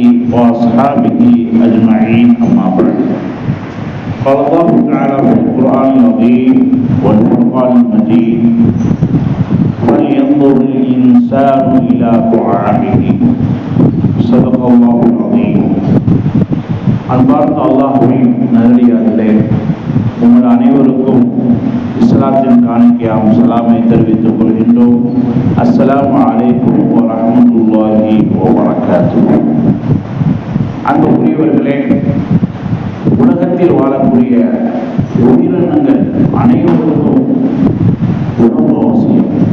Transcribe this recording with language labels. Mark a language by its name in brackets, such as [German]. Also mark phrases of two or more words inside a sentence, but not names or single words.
[Arabic] وأصحابه أجمعين أما بعد قال الله تعالى في القرآن العظيم والفرقان المجيد فلينظر الإنسان إلى طعامه صدق الله العظيم. [Tamil] அன்பார்ந்த அல்லாஹ்வின் நல்லடியார்களே, உங்கள் அனைவருக்கும் இஸ்லாத்தின் காணிக்கையாம் சலாமை தெரிவித்துக் கொள்கின்றோம். [Arabic] السلام عليكم ورحمة الله وبركاته. [Tamil] அன்புக்குரியவர்களே, உலகத்தில் வாழக்கூடிய உயிரினங்கள் அனைவருக்கும் உணவு அவசியம்.